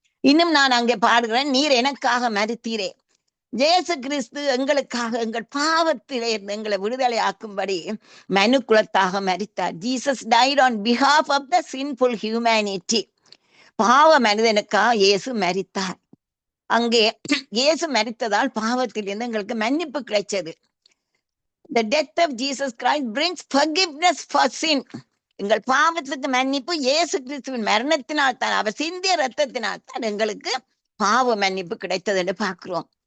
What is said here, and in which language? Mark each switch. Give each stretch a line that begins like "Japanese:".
Tamil: இன்னும் நான் அங்கே பாடுகிறேன், நீர் எனக்காக மரித்தீரே. இயேசு கிறிஸ்து எங்களுக்காக எங்கள் பாவத்திலே இருந்து எங்களை விடுதலை ஆக்கும்படி மனு குலத்தாக மரித்தார்.
English: Jesus died on behalf of the sinful humanity.
Tamil: பாவ மனிதனுக்காக இயேசு மரித்தார். அங்கே இயேசு மரித்ததால் பாவத்திலிருந்து எங்களுக்கு மன்னிப்பு கிடைச்சது.
English: The death of Jesus Christ brings forgiveness for sin.
Tamil: எங்கள் பாவத்துக்கு மன்னிப்பு இயேசு கிறிஸ்துவின் மரணத்தினால் தான், அவர் சிந்திய இரத்தத்தினால் தான் எங்களுக்கு பாவ மன்னிப்பு கிடைத்தது என்று பார்க்கிறோம்.